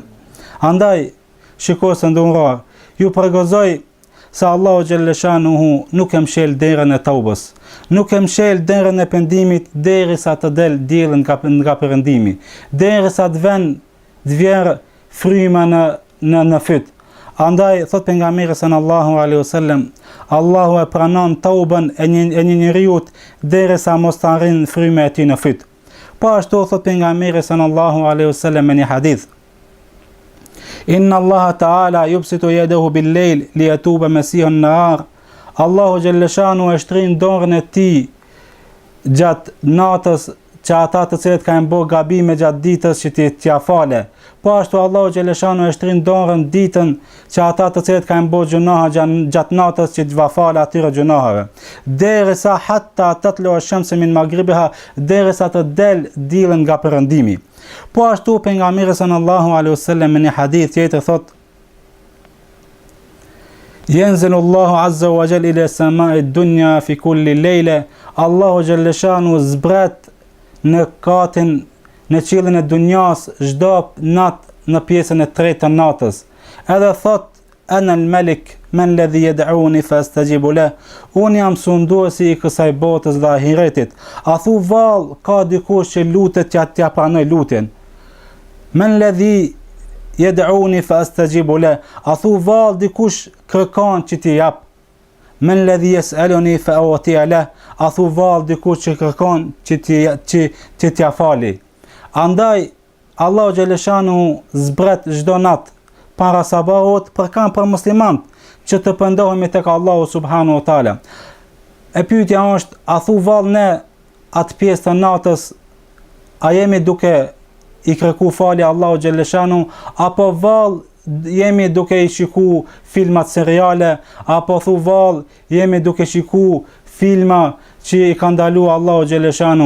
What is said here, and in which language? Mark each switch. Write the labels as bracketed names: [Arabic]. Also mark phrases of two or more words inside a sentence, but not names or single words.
[Albanian] Andaj, shikoj së nderuar, ju pregozoj se Allahu xhaleshanuhu nuk e mshel derën e taubës, nuk e mshel derën e pendimit derisa të del dielli nga perëndimi, derisa të vjen fryma në fyt. Andaj thot pejgamberi [Arabic] صلى الله عليه وسلم, [Albanian] Allahu e pranon taubën e një njeriu derisa mos të arrin fryma e tij në fyt. Po ashtu thot pejgamberi [Arabic] صلى الله عليه وسلم [Albanian] në një hadith: [Arabic] إن الله تعالى يبسط يده بالليل ليتوب مسيء النهار. [Albanian] Allahu xhaleshanu e shtrin dorën e tij gjatë natës që ata të cilët kanë bërë gabime gjatë ditës që t'ia fale. Po ashtu Allahu xhaleshanu e shtrin dorën ditën që ata të cilët kanë bërë gjunahe gjatë natës që t'va fale atyre gjunaheve. Derisa [Arabic] حتى تطلع الشمس من مغربها, [Albanian] derisa të del dielli nga perëndimi. Po ashtu pejgamberi [Arabic] صلى الله عليه وسلم [Albanian] në një hadith tjetër thot: [Arabic] ينزل الله عز وجل إلى سماء الدنيا في كل ليلة. [Albanian] Allahu xhaleshanu zbret në katin, në qiellin e dunjas çdo natë në pjesën e tretë të natës. Edhe thot: [Arabic] أنا الملك من الذي يدعوني فأستجيب له. [Albanian] Unë jam sunduesi i kësaj botës dhe ahiretit. A thu vallë, ka dikush që lutet që t'ja pranoj lutjen? [Arabic] من الذي يدعوني فأستجيب له. [Albanian] A thu vallë, dikush kërkon që t'i jap? [Arabic] من الذي يسألني فأعطي له. [Albanian] A thu vallë, dikush që kërkon që t'ja fali? Andaj Allahu xhaleshanu zbret çdo natë para sabahut për muslimant që të pendohemi tek Allahu [Arabic] سبحانه وتعالى. [Albanian] E pyetja është, a thu vallë ne atë pjesë të natës a jemi duke i kërku falje Allahu xhaleshanu, apo vallë jemi duke i shiku filmat seriale, apo thu vallë jemi duke shiku filma që i ka ndalu Allahu xhaleshanu?